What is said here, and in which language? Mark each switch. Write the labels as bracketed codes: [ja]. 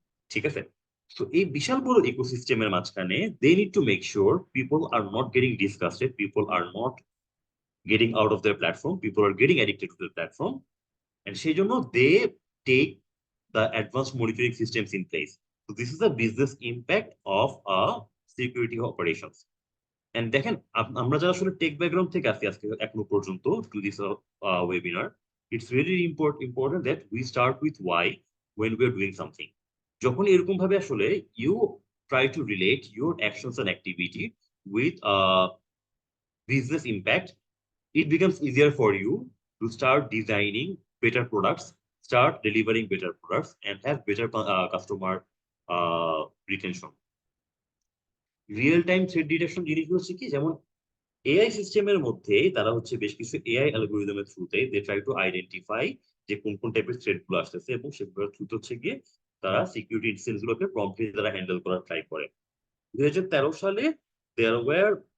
[en] ঠিক আছে, সো এই বিশাল বড় ইকোসিস্টেমের মাঝখানে they need to make sure people are not getting disgusted, people are not getting out of their platform, people are getting addicted to their platform, and সেই জন্য they take the advanced monitoring systems in place. So this is the business impact of security operations. And [bn] দেখেন আমরা যারা আসলে take background থেকে আসি আজকে এখনো পর্যন্ত [en] to this webinar, it's really important that we start with why when we are doing something. [bn] যখন এরকম ভাবে আসলে [en] you try to relate your actions and activity with business impact, it becomes easier for you to start designing better products, start delivering better products, and have better customer retention. [bn] Real time threat detection জিনিসগুলো হচ্ছে কি, যেমন AI সিস্টেমের মধ্যে তারা হচ্ছে বেশ কিছু এআই অ্যালগোরিদমের থ্রুতে [en] they try to identify [bn] যে কোন কোন টাইপের থ্রেট গুলো আসতেছে, এবং সেগুলোর থ্রুতে হচ্ছে গিয়ে তারা সিকিউরিটি ইনসিডেন্টস গুলোকে প্রম্পটলি তারা হ্যান্ডেল করার ট্রাই করে। 2013 সালে [en] there were